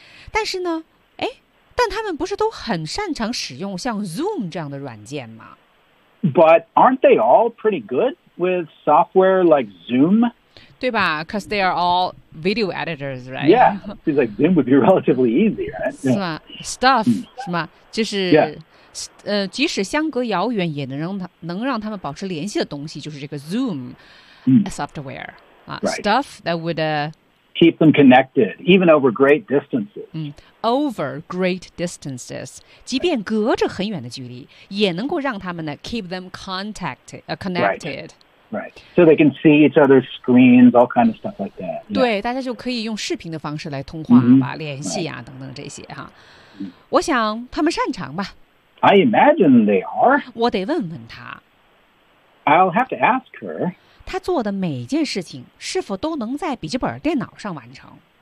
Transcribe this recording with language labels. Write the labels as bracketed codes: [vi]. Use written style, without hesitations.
[zh] 但是呢但他们不是都很擅长使用像 Zoom 这样的软件吗 [en] ？But aren't they all pretty good with software like Zoom? [zh] 对吧 [en] ？Because they are all video editors, right? Yeah, it's like Zoom would be relatively easy, right? [zh] 是吗 ？Stuff、嗯、是吗？就是、 [en] yeah. [zh] 即使相隔遥远，也能让他们保持联系的东西，就是这个 Zoom、嗯、 [en] software、 right. stuff that would. Keep them connected, even over great distances.、 [zh] Mm, [en] over great distances. [zh] 即便隔着很远的距离也能够让他们呢 [en] keep them connected. Right. Right. So they can see each other's screens, all kind of stuff like that.、Yeah. [zh] 对大家就可以用视频的方式来通话、 [en] mm-hmm. [zh] 吧联系啊、 [en] right. [zh] 等等这些哈。我想他们擅长吧。 [en] I imagine they are. [zh] 我得问问他。 [en] I'll have to ask her. [zh] 他做的每件事情是否都能在笔记本电脑上完成